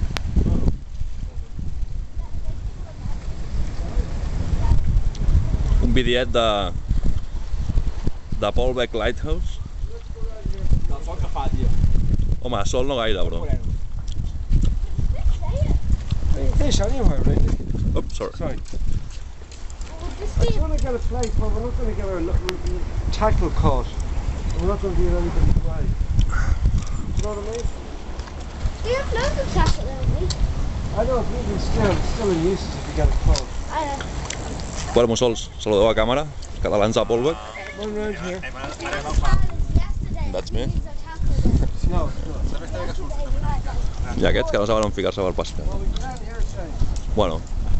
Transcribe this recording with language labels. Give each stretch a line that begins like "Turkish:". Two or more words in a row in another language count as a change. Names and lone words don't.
Catalan: Un videet de Pholl Beag Lighthouse. Del sol que fa, tio. Home, sol no gaire, bro.
English: Fish anywhere, really. Oops, sorry. Sorry. I just want to get a flight, but we're not going to get our tackle caught. We're not going to be in anything dry. You know what I mean? We have loads of tackle, don't we? I know, but still in use if you get it caught. I know.
Catalan: Bueno, mussols, saludeu a càmera. Catalans a Poolbeg.
English: One round here. That's me.
Catalan: No, I aquests que no saben on ficar-se per pescar.
English: well, we can here, say.
Catalan: Bueno,